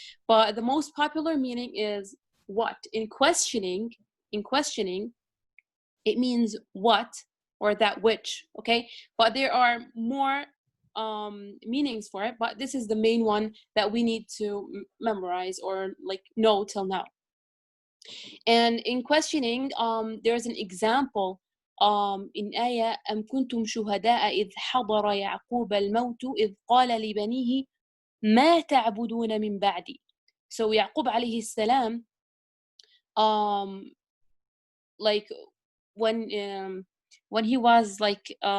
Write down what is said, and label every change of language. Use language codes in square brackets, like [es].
[en] But the most popular meaning is what. In questioning, it means what or that which, okay? But there are more meanings for it, but this is the main one that we need to memorize or like know till now. And in questioning, there's an example in ayah [ar] أم كنتم شهداء إذ حضر يعقوب الموت إذ قال لبنيه ما تعبدون من بعدي. [en] So Yaqub alayhi salam, like when he was like